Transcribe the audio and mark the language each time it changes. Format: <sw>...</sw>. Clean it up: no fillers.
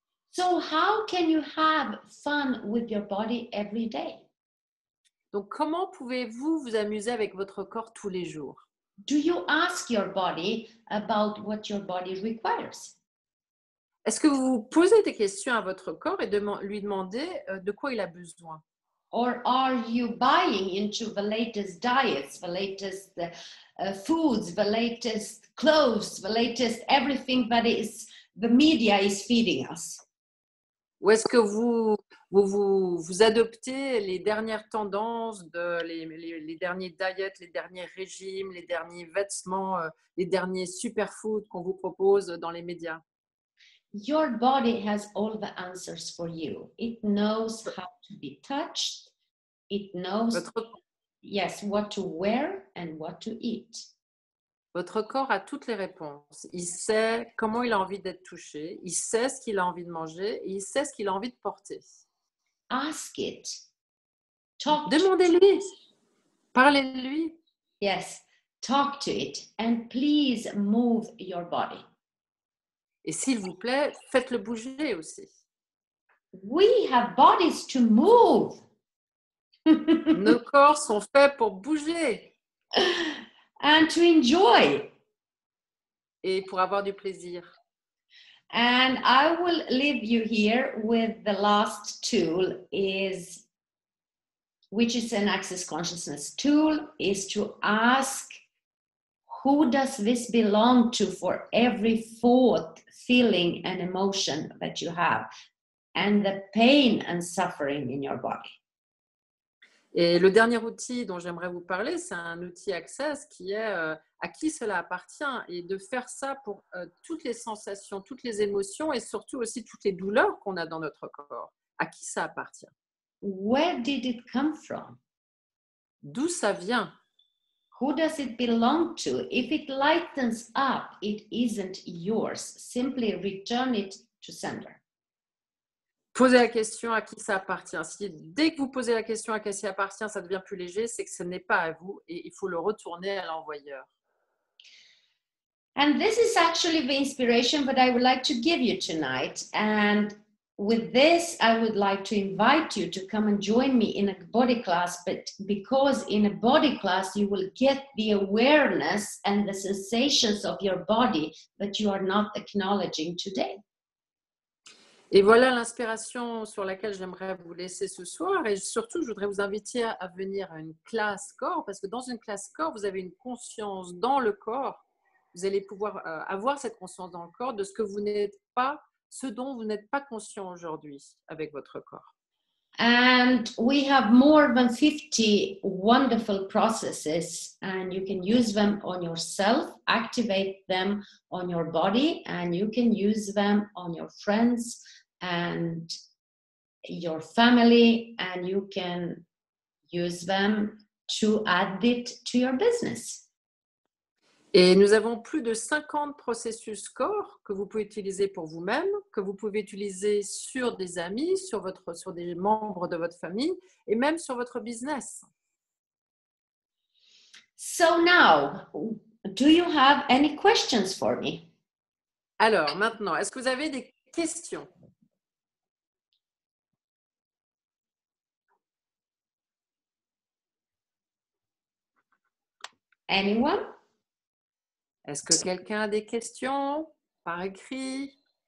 <en>So how can you have fun with your body every day?</en> <fr>Donc, comment pouvez-vous vous amuser avec votre corps tous les jours?</fr> <en>Do you ask your body about what your body requires?</en> <fr>Est-ce que vous posez des questions à votre corps et lui demandez de quoi il a besoin?</fr> <en>Or are you buying into the latest diets, the latest foods, the latest clothes, the latest everything that is the media is feeding us?</en> <fr>Ou est-ce que vous adoptez les dernières tendances, les derniers diets, les derniers régimes, les derniers vêtements, les derniers superfoods qu'on vous propose dans les médias?</fr> <en>Your body has all the answers for you. It knows how to be touched. It knows, yes, what to wear and what to eat.</en> <fr>Votre corps a toutes les réponses. Il sait comment il a envie d'être touché. Il sait ce qu'il a envie de manger. Et il sait ce qu'il a envie de porter.</fr> <en>Ask it. Talk.</en> <fr>Demandez-lui. Parlez-lui.</fr> <en>Yes. Talk to it. And please move your body.</en> <fr>Et s'il vous plaît, faites-le bouger aussi.</fr> <en>We have bodies to move.</en> <fr>Nos corps sont faits pour bouger.</fr> <en>And to enjoy.</en> <fr>Et pour avoir du plaisir.</fr> <en>And I will leave you here with the last tool which is an Access Consciousness tool, is to ask, who does this belong to for every thought, feeling and emotion that you have, and the pain and suffering in your body?</en> <fr>Et le dernier outil dont j'aimerais vous parler, c'est un outil Access qui est à qui cela appartient, et de faire ça pour toutes les sensations, toutes les émotions et surtout aussi toutes les douleurs qu'on a dans notre corps. À qui ça appartient?</fr> <en>Where did it come from?</en> <fr>D'où ça vient?</fr> <en>Who does it belong to? If it lightens up, it isn't yours. Simply return it to sender.</en> <fr>Posez la question à qui ça appartient. Si dès que vous posez la question à qui ça appartient, ça devient plus léger, c'est que ce n'est pas à vous et il faut le retourner à l'envoyeur.</fr> <en>And this is actually the inspiration that I would like to give you tonight. And with this, I would like to invite you to come and join me in a body class, but because in a body class, you will get the awareness and the sensations of your body that you are not acknowledging today.</en> <fr>Et voilà l'inspiration sur laquelle j'aimerais vous laisser ce soir. Et surtout, je voudrais vous inviter à venir à une classe corps, parce que dans une classe corps, vous avez une conscience dans le corps. Vous allez pouvoir avoir cette conscience dans le corps de ce que vous n'êtes pas, ce dont vous n'êtes pas conscient aujourd'hui avec votre corps.</fr> <en>And we have more than 50 wonderful processes, and you can use them on yourself, activate them on your body, and you can use them on your friends and your family, and you can use them to add it to your business.</en> <fr>Et nous avons plus de 50 processus corps que vous pouvez utiliser pour vous-même, que vous pouvez utiliser sur des amis, sur des membres de votre famille et même sur votre business.</fr> <en>So now, do you have any questions for me?</en> <fr>Alors maintenant, est-ce que vous avez des questions?</fr> <en>Anyone?</en> <fr>Est-ce que quelqu'un a des questions par écrit?</fr>